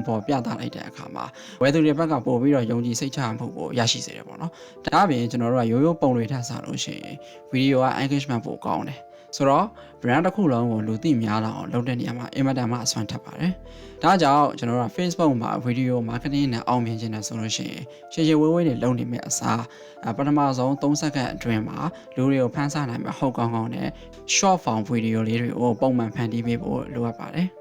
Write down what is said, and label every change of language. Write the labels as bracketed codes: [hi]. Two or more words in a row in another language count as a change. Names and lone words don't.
[my] ဖော်ပြသလိုက်တဲ့အခါမှာဝယ်သူတွေဘက်ကပို့ပြီးတော့ယုံကြည်စိတ်ချမှုကိုရရှိစေတယ်ပေါ့နော်ဒါအပြင်ကျွန်တော်တို့ကရိုးရိုးပုံတွေထပ်စားလို့ရှိရင်ဗီဒီယိုက engagement ပိုကောင်းတယ်ဆိုတော့ brand တစ်ခုလုံးကိုလူသိများလာအောင်လုပ်တဲ့နေရာမှာအင်မတန်မှအစွမ်းထပ်ပါတယ်။ဒါကြောင့်ကျွန်တော်တို့ Facebook မှာ [en] video marketing [my] နဲ့အောင်မြင်ခြင်းနဲ့ဆိုလို့ရှိရင်ရှေ့ရှေ့ဝေးဝေးတွေလုပ်နေမယ့်အစားပထမဆုံး3စက္ကန့်အတွင်းမှာလူတွေကိုဖန်ဆနိုင်မှာဟုတ်ကောင်းကောင်းနဲ့ [en] short form video [my] လေးတွေကိုပုံမှန်ဖန်တီးပေးဖို့လိုအပ်ပါတယ်။